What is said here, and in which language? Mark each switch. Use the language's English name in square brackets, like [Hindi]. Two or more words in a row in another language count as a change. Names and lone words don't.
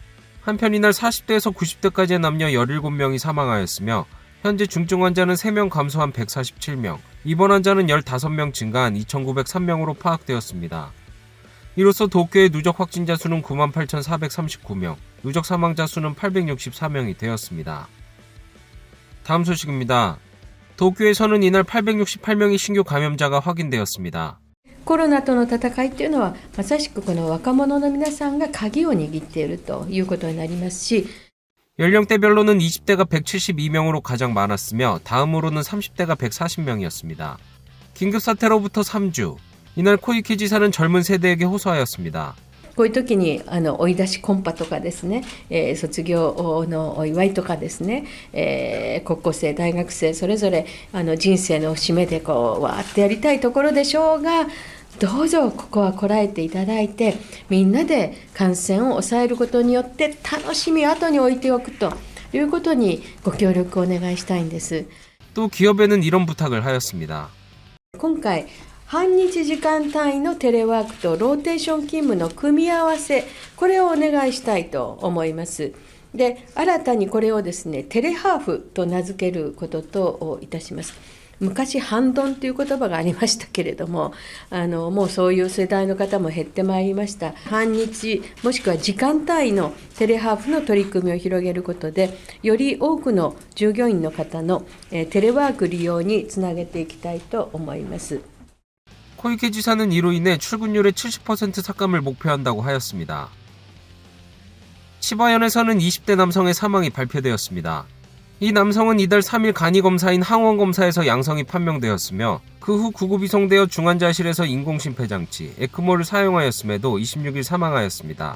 [Korean] 한편 이날 40대에서 90대까지의 남녀 17명이 사망하였으며 현재 중증 환자는 3명 감소한 147명, 입원 환자는 15명 증가한 2,903명으로 파악되었습니다. 이로써 도쿄의 누적 확진자 수는 98,439명, 누적 사망자 수는 864명이 되었습니다. 다음 소식입니다. 도쿄에서는 이날 868명의 신규 감염자가 확인되었습니다. [Japanese] コロナとの戦いというのはまさしくこの若者の皆さんが鍵を握っているということになりますし [Korean] 연령대별로는 20대가 172명으로 가장 많았으며 다음으로는 30대가 140명이었습니다. 긴급사태로부터 3주, 이날 코이케 지사는 젊은 세대에게 호소하였습니다. [Japanese] こういう時に追い出しコンパとかですね、卒業のお祝いとかですね、高校生大学生それぞれ人生の節目でこうわーってやりたいところでしょうが、どうぞここはこらえていただいてみんなで感染を抑えることによって楽しみを後に置いておくということにご協力をお願いしたいんです。 [Korean] 또 기업에는 이런 부탁을 하였습니다. [Japanese] 今回半日時間単位のテレワークとローテーション勤務の組み合わせ、これをお願いしたいと思います。で、新たにこれをですね、テレハーフと名付けることといたします。昔半ドンという言葉がありましたけれども、もうそういう世代の方も減ってまいりました。半日もしくは時間単位のテレハーフの取り組みを広げることで、より多くの従業員の方のテレワーク利用につなげていきたいと思います。 [Korean] 코이케 지사는 이로 인해 출근율의 70% 삭감을 목표한다고 하였습니다. 치바현에서는 20대 남성의 사망이 발표되었습니다. 이 남성은 이달 3일 간이검사인 항원검사에서 양성이 판명되었으며 그 후 구급 이송되어 중환자실에서 인공심폐장치, 에크모를 사용하였음에도 26일 사망하였습니다.